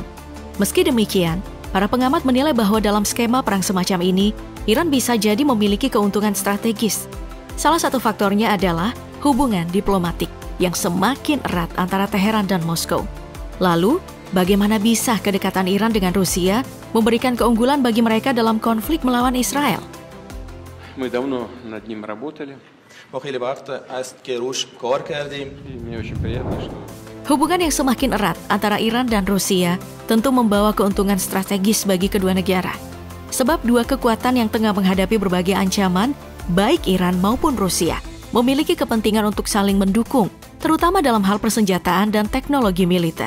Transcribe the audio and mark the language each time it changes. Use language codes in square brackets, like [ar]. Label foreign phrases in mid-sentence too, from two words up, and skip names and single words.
[id] Meski demikian, para pengamat menilai bahwa dalam skema perang semacam ini, Iran bisa jadi memiliki keuntungan strategis. Salah satu faktornya adalah hubungan diplomatik yang semakin erat antara Teheran dan Moskow. Lalu, bagaimana bisa kedekatan Iran dengan Rusia memberikan keunggulan bagi mereka dalam konflik melawan Israel? [ru] Мы давно над ним работали. Мне очень приятно, что [id] Hubungan yang semakin erat antara Iran dan Rusia tentu membawa keuntungan strategis bagi kedua negara. Sebab dua kekuatan yang tengah menghadapi berbagai ancaman, baik Iran maupun Rusia, memiliki kepentingan untuk saling mendukung, terutama dalam hal persenjataan dan teknologi militer.